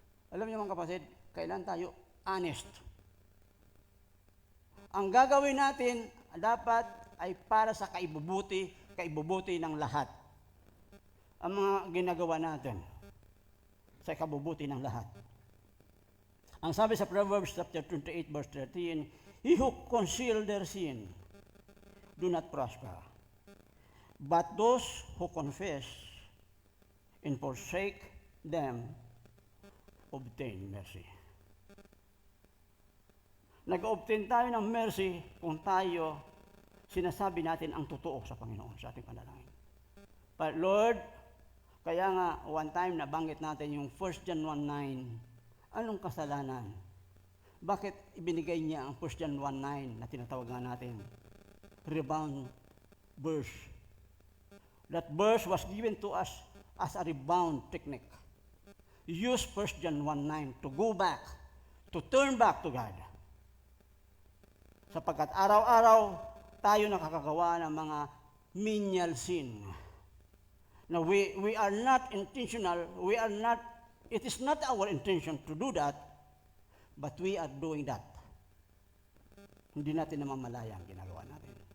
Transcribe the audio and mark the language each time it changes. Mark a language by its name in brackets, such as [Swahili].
[Filipino] Alam niyo mga kapatid, kailan tayo honest. Ang gagawin natin dapat ay para sa kaibubuti ng lahat. Ang mga ginagawa natin sa kabubuti ng lahat. Ang sabi sa [English] Proverbs chapter 28 verse 13, he who conceal their sin do not prosper, but those who confess and forsake them obtain mercy. [Filipino] Nag-obtain tayo ng mercy kung tayo sinasabi natin ang totoo sa Panginoon sa ating panalangin. [English] But Lord, [Filipino] kaya nga one time nabanggit natin yung 1 John 1:9. Anong kasalanan? Bakit ibinigay niya ang 1 John 1:9 na tinatawag nga natin rebound verse? [English] That verse was given to us as a rebound technique. Use 1 John 1:9 to go back, to turn back to God. [Filipino] Sapagkat araw-araw tayo nakakagawa ng mga menial sin. [English] Now we are not intentional, it is not our intention to do that, but we are doing that. [Filipino] Hindi natin namamalaya ang ginagawa natin.